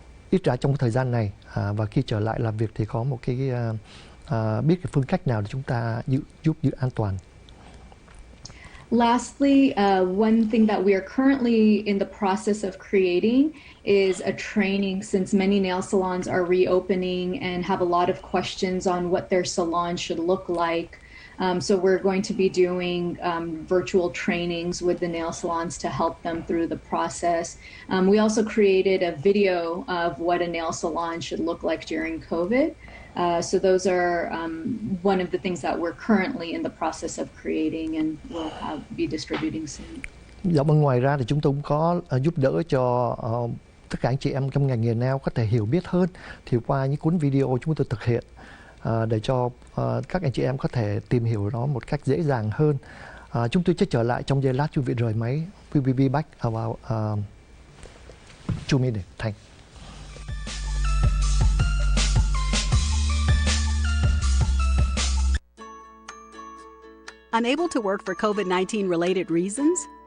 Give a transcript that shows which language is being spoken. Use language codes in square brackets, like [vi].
[vi] ít ra trong cái thời gian này, và khi trở lại làm việc thì có một cái biết cái phương cách nào để chúng ta giúp giữ an toàn. [en] Lastly, one thing that we are currently in the process of creating is a training, since many nail salons are reopening and have a lot of questions on what their salon should look like. So we're going to be doing virtual trainings with the nail salons to help them through the process. We also created a video of what a nail salon should look like during COVID. So those are one of the things that we're currently in the process of creating and will be distributing soon. [vi] Dạ vâng, ngoài ra thì chúng tôi cũng có giúp đỡ cho tất cả anh chị em trong ngành nghề nail có thể hiểu biết hơn, thì qua những cuốn video chúng tôi thực hiện để cho các anh chị em có thể tìm hiểu nó một cách dễ dàng hơn. Chúng tôi sẽ trở lại trong giây lát, quý vị rời máy. [en] We will be back about 2 minutes. Thanks. Unable to work for COVID-19 related reasons?